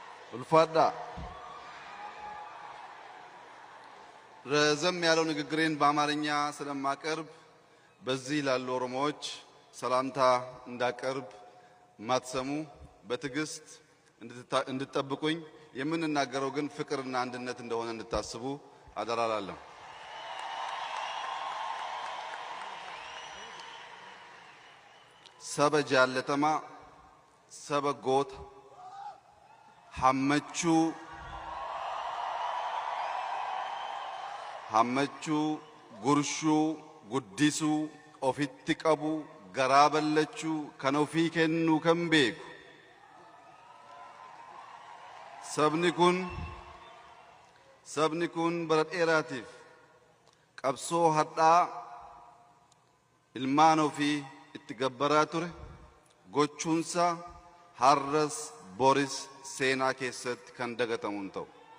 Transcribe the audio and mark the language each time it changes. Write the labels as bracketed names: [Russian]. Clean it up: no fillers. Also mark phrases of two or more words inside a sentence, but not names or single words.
[Amharic] ulfaadha ረዘም ያለው ንግግሬን በአማርኛ ስለማቀርብ በዚህ ላሉ ኦሮሞዎች ሰላምታ እንዳቀርብ ማትሰሙ በትዕግስት እንድትጠብቁኝ የምንናገረው ግን ፍቅርና አንድነት እንደሆነ እንድታስቡ አደራላለሁ። [Oromo] saba jaallatamaa saba goota hammachuu gurshuu guddisuu ofitti qabu garaa ballachuu kan ofii kennuu kan beeku sabni kun bara dheeraatiif qabsoo hadhaa ilmaan ofii itti gabbaraa ture gochuunsa har'as boris seenaa keessatti kan dagatamu hin ta'u.